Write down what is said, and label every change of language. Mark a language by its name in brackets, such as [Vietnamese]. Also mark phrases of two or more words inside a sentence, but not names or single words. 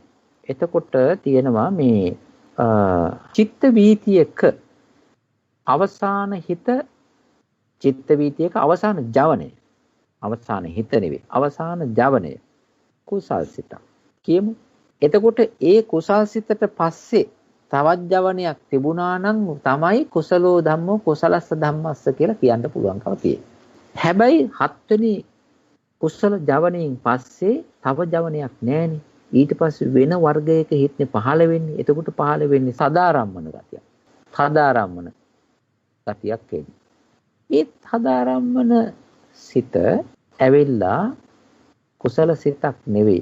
[Sinhala] එතකොට තියෙනවා මේ චිත්ත වීතියක අවසාන හිත, චිත්ත වීතියක අවසාන ජවනය, අවසාන හිත නෙවෙයි අවසාන ජවනය කුසල් සිත කියමු. එතකොට ඒ කුසල් සිතට පස්සේ තවත් ජවනයක් තිබුණා නම් තමයි [Pali] කුසලෝ ධම්මෝ කුසලස්ස ධම්මස්ස [Sinhala] කියලා කියන්න පුළුවන්කම තියෙන්නේ. හැබැයි හත්වෙනි කුසල ජවණයෙන් පස්සේ තව ජවනයක් නැහෙනේ. ඊට පස්සේ වෙන වර්ගයක හිතනේ පහළ වෙන්නේ. එතකොට පහළ වෙන්නේ සදාරම්මන ගතියක්. සදාරම්මන ගතියක් එන්නේ. ඒ සදාරම්මන සිත ඇවිල්ලා කුසල සිතක් නෙවෙයි.